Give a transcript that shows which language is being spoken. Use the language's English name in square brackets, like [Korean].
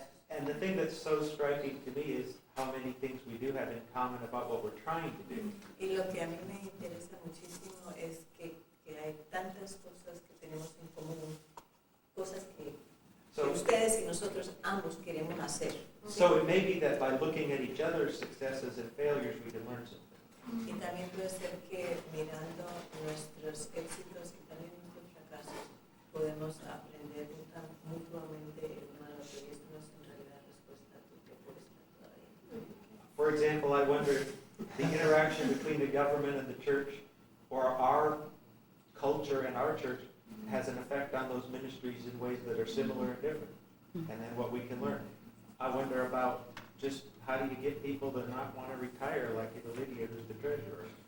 [English] And the thing that's so striking to me is how many things we do have in common about what we're trying to do. [Spanish] Y lo que a mí me interesa muchísimo es que hay tantas cosas que tenemos en común, cosas que ustedes y nosotros ambos queremos hacer. [English] So it may be that by looking at each other's successes and failures, we can learn something. [Spanish] Y también puede ser que mirando nuestros éxitos y también nuestros fracasos podemos aprender mutuamente el uno al otro, y eso no es en realidad respuesta a tu propuesta todavía. [English] For example, I wonder if the interaction between the government and the church, or our culture and our church, has an effect on those ministries in ways that are similar and different, and then what we can learn. I wonder about just how do you get people to not want to retire like Lydia, who's the treasurer.